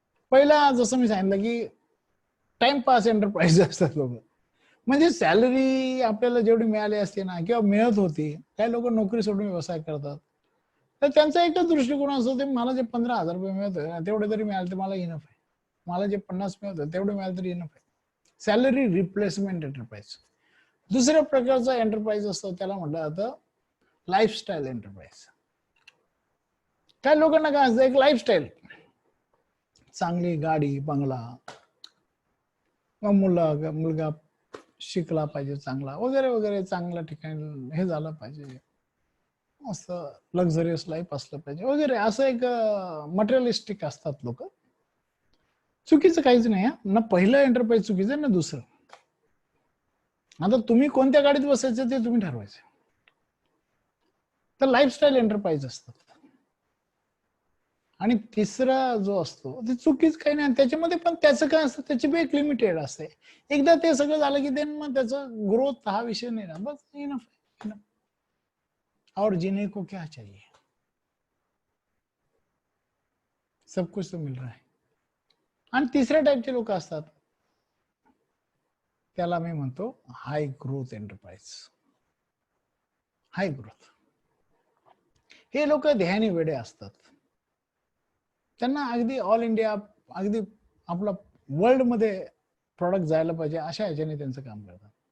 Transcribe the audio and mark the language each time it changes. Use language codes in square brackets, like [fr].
[mr] पहिला जसं मी सांगितलं की टाइमपास एंटरप्राइज असतात लोक, म्हणजे सॅलरी आपल्याला जेवढी मिळाली असते ना किंवा मिळत होती, काही लोक नोकरी सोडून व्यवसाय करतात, तर त्यांचा एकच दृष्टिकोन असतो, ते मला जे 15,000 रुपये मिळतोय तेवढे तरी मिळाले तर मला इनफ आहे, मला जे 50 मिळतं तेवढे मिळाले तरी इनफ आहे. Salary replacement enterprise. दुसऱ्या प्रकारचा एंटरप्राइज असतो, त्याला म्हटलं जातं लाईफस्टाईल एंटरप्राइज. काही लोकांना काय असतं, एक लाईफस्टाईल, चांगली गाडी बंगला, मुलगा शिकला पाहिजे चांगला वगैरे वगैरे, चांगल्या ठिकाणी हे झालं पाहिजे, असं लक्झरियस लाईफ असलं पाहिजे वगैरे, असं एक मटेरियलिस्टिक असतात लोक. चुकीचं काहीच नाही, ना पहिलं एंटरप्राइज चुकीचं ना दुसरं. आता तुम्ही कोणत्या गाडीत बसायचं ते तुम्ही ठरवायचं. तर लाईफस्टाईल एंटरप्राइज असतात. आणि तिसरा जो असतो ते चुकीच काही नाही, त्याच्यामध्ये पण त्याचं काय असतं, त्याची बी एक लिमिटेड असते. एकदा ते सगळं झालं की मग त्याचं ग्रोथ हा विषय नाही ना, बस इनफ. [hi] और जीने को क्या चाहिए, सब कुछ तो मिल रहा है. [mr] आणि तिसऱ्या टाईपचे लोक असतात, त्याला मी म्हणतो हाय ग्रोथ एंटरप्राइज. हाय ग्रोथ, हे लोक ध्येयाने वेडे असतात. त्यांना अगदी ऑल इंडिया, अगदी आपला वर्ल्ड मध्ये प्रॉडक्ट जायला पाहिजे अशा ह्याच्याने त्यांचं काम करतात.